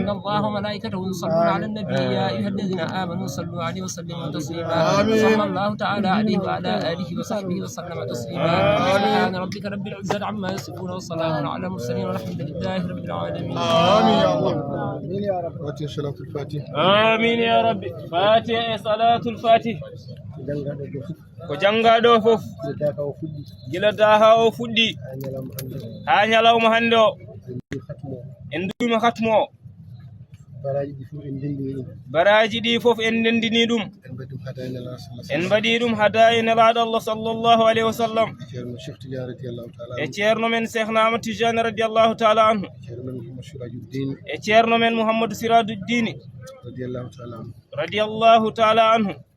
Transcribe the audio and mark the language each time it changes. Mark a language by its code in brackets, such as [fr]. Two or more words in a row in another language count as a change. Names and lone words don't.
[ar] ان الله وملائكته يصلون على النبي يا ايها الذين امنوا صلوا عليه وسلموا تسليما. صلى الله تعالى عليه وعلى اله وصحبه وسلم تسليما. سبحان ربك رب العزه عما يصفون وسلام على المرسلين والحمد لله رب العالمين. آمين يا الله. آمين يا رب. فاتحة صلاة الفاتح. آمين يا رب. فاتحة صلاة الفاتح. [ff] ko jangaɗo fof gila daha o fuɗɗi ha ñalawma hande o en duwima khatmo o baraji ɗi fof en ndendini ɗum en mbaɗi ɗum hadaye nelaɗo Allah [ar] صلى الله عليه وسلم [ff] e ceerno men Cheikhna Ahmad Tijani [ar] رضي الله تعالى عنه [ff] e ceerno men Mouhamadou Sirajuddin [ar] رضي الله تعالى عنه.